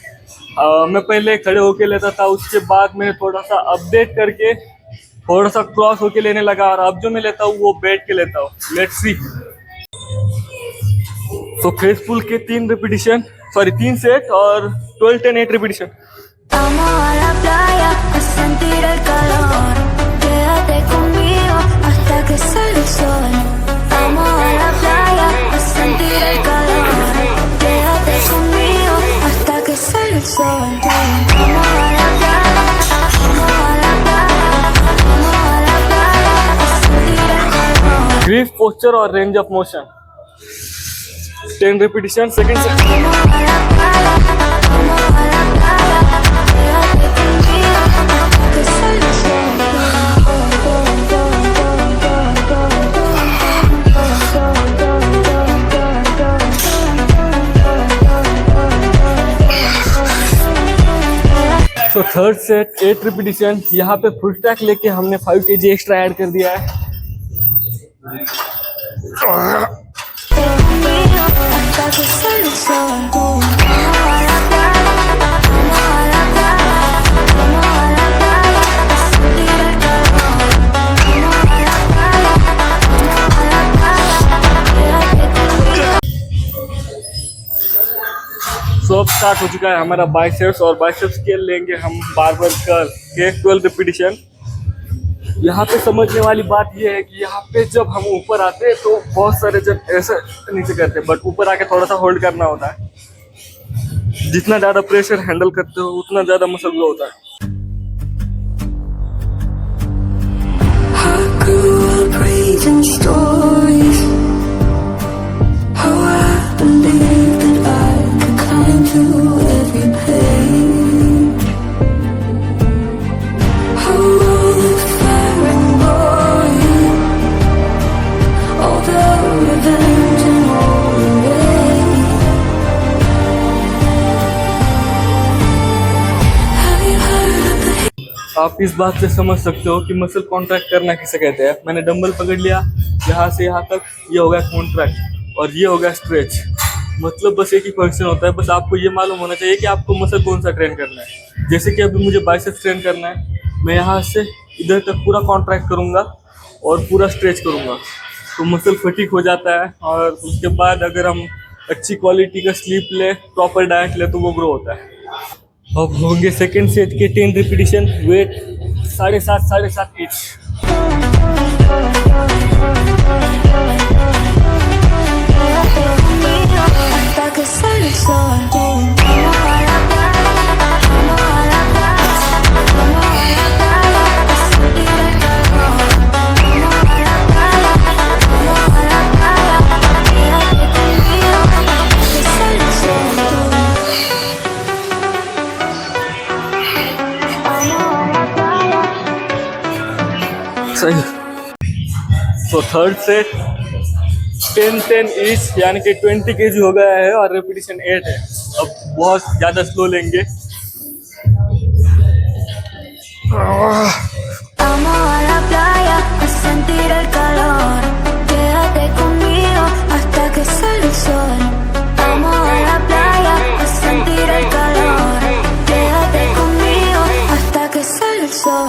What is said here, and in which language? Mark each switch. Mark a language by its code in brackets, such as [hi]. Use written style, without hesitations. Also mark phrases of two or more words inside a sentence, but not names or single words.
[hi] मैं पहले खड़े होके लेता था, उसके बाद मैंने थोड़ा सा अपडेट करके थोड़ा सा क्रॉस होके लेने लगा, और अब जो मैं लेता हूँ वो बैठ के लेता हूँ। [en] Let's see. [hi] तो [en] face pull [hi] के 3 सेट और 12 10 8 रिपीटिशन। [es] Vamos a la playa a sentir el calor. Quédate conmigo hasta que sale el sol. Vamos a la playa a sentir el calor. Quédate conmigo hasta que sale el sol. Vamos a la playa, vamos a la playa, vamos a la playa a sentir el calor. [en] grip posture [hi] और [en] range of motion. [hi] 10 रिपीटिशन, [en] second set. [es] Vamos a la playa, vamos a la playa. Quédate conmigo hasta que sale el sol. [hi] तो [en] third set [hi] 8 रिपीटिशन। यहाँ पे [en] full stack [hi] लेके हमने 5 kg [en] extra add [hi] कर दिया है। [es] Conmigo hasta que sale el sol. Vamos a la playa, vamos a la playa, vamos a la playa a sentir el calor. Vamos a la playa, vamos a la playa. Quédate conmigo. [hi] सो अब स्टार्ट हो चुका है हमारा बाइसेप्स, और बाइसेप्स के लेंगे हम [en] barbell curl [hi] के 12 रिपीटिशन। यहाँ पे समझने वाली बात यह है कि यहाँ पे जब हम ऊपर आते हैं तो बहुत सारे जन ऐसे नीचे करते हैं, बट ऊपर आके थोड़ा सा होल्ड करना होता है। जितना ज़्यादा [en] pressure handle [hi] करते हो उतना ज़्यादा [en] muscle grow [hi] होता है। [en] I grew up reading stories, how I believed that I could climb to every page. How all the fire and glory, all the revenge and all the rain. Have you heard of the [hi] आप इस बात से समझ सकते हो कि [en] muscle contract [hi] करना किसे कहते हैं। मैंने डंबल पकड़ लिया, यहाँ से यहाँ तक, ये हो गया कॉन्ट्रैक्ट और ये हो गया स्ट्रेच। मतलब बस एक ही फंक्शन होता है, बस आपको ये मालूम होना चाहिए कि आपको मसल कौन सा ट्रेन करना है। जैसे कि अभी मुझे [en] biceps train [hi] करना है, मैं यहाँ से इधर तक पूरा कॉन्ट्रैक्ट करूँगा और पूरा स्ट्रेच करूँगा, तो [en] muscle fatigue [hi] हो जाता है। और उसके बाद अगर हम अच्छी क्वालिटी का स्लीप ले, [en] proper diet [hi] ले, तो वो ग्रो होता है। अब होंगे [en] second set [hi] के 10 रिपीटिशन। [en] Weight 7.5 each. [es] hasta que sale el sol. Vamos a la playa, vamos a la playa, vamos a la playa a sentir el calor. Vamos a la playa, vamos a la playa. Quédate conmigo hasta que sale el sol. Vamos a la playa. [hi] सही। तो [en] third set [hi] 10-10 ईच, यानी कि 20 kg हो गया है और रिपीटिशन 8 है। अब बहुत ज्यादा स्लो लेंगे। [es] Vamos a la playa a sentir el calor. Quédate conmigo hasta que sale el sol. Vamos a la playa a sentir el calor. Quédate conmigo hasta que sale el sol.